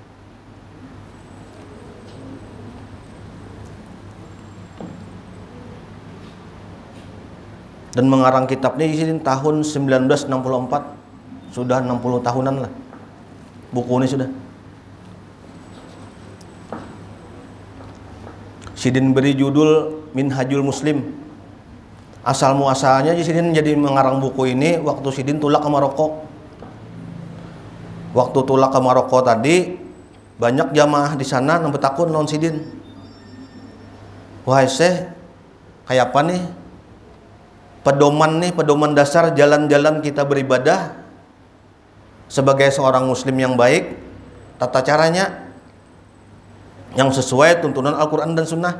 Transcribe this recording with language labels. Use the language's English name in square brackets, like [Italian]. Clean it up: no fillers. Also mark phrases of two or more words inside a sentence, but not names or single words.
[Banjar] Dan mengarang kitabnya di sini tahun 1964. Sudah 60 tahunan lah buku ini sudah. Sidin beri judul Minhajul Muslim. Asal muasalnya Sidin jadi mengarang buku ini waktu Sidin tulak ke Maroko. Waktu tulak ke Maroko tadi banyak jamaah di sana nembe takun non Sidin. Wahai Syekh, kayak apa nih? [Indonesian] Pedoman dasar jalan-jalan kita beribadah sebagai seorang muslim yang baik, tata caranya yang sesuai tuntunan Al-Quran dan Sunnah.